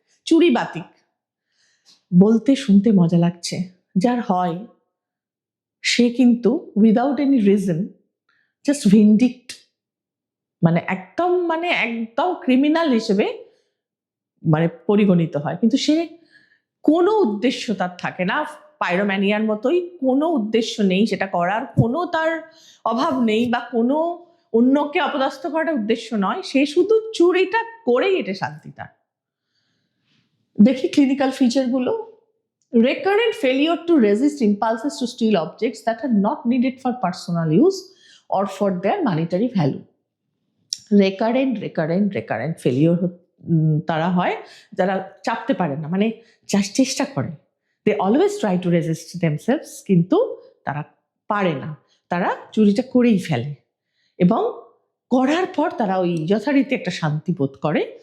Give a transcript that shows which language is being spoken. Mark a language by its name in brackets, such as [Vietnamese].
[Bangla] চুরি বাতিক, বলতে শুনতে মজা লাগছে, যার হয় সে কিন্তু [English] without any reason [Bangla] জাস্ট ভিন্ডিক্ট, মানে একদম ক্রিমিনাল হিসেবে পরিগণিত হয়, কিন্তু সে কোনো উদ্দেশ্য তার থাকে না। পাইরোম্যানিয়ার মতোই কোনো উদ্দেশ্য নেই সেটা করার, কোনো তার অভাব নেই, বা কোনো অন্যকে অপদস্থ করার উদ্দেশ্য নয়, সে শুধু চুরিটা করেই এটা শান্তি তার। দেখি clinical ফিচারগুলো। [English] Recurrent failure to resist impulses to steal objects that are not needed for personal use or for their monetary value. [Bangla] Recurrent failure তারা হয় যারা চাপতে পারে না, মানে চেষ্টা করে, [English] they always try to resist themselves, [Bangla] কিন্তু তারা পারে না, তারা চুরিটা করেই ফেলে, এবং করার পর তারা ওই যথারীতি একটা শান্তি বোধ করে।